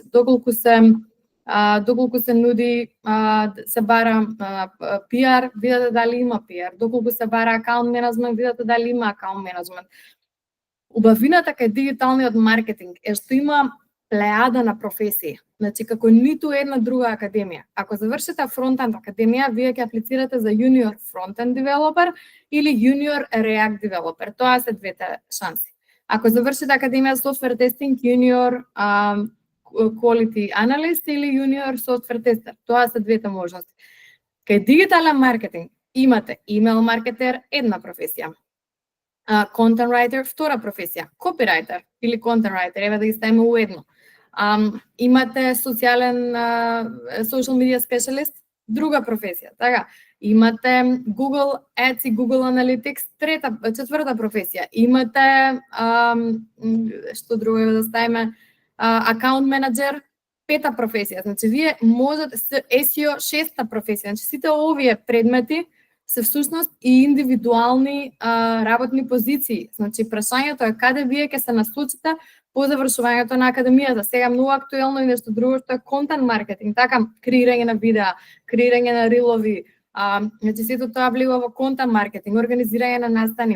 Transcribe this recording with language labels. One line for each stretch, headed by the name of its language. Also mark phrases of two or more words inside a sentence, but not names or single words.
Macedonian: Доколку се нуди, се бара PR, видете дали има PR. Доколку се бара акаунт менеджмент, видете дали има акаунт менеджмент. Убавината кај дигиталниот маркетинг е што има плејада на професии. Значи, како ниту една друга академија. Ако завршите фронтенд академија, вие ќе аплицирате за
English: junior frontend developer
Macedonian: или
English: junior React developer.
Macedonian: Тоа се двете шанси. Ако завршите академија за
English: software testing, junior quality analyst
Macedonian: или
English: junior software tester.
Macedonian: Тоа се двете можности. Кај дигитален маркетинг имате email маркетер, една професија.
English: Content writer,
Macedonian: втора професија. Copywriter или
English: content writer,
Macedonian: еве да ги ставиме уедно. Имате социјален
English: social media specialist,
Macedonian: друга професија. Така, имате Google Ads и Google Analytics, четврта професија. Имате што друго да ставиме,
English: account manager,
Macedonian: пета професија. Значи вие можете SEO, шеста професија. Значи сите овие предмети се всушност и индивидуални работни позиции. Значи прашањето е каде вие ќе се насочите по завршувањето на академијата. Сега многу актуелно и нешто друго што е контент маркетинг, така креирање на видеа, креирање на рилови, значи сето тоа влива во контент маркетинг, организирање на настани.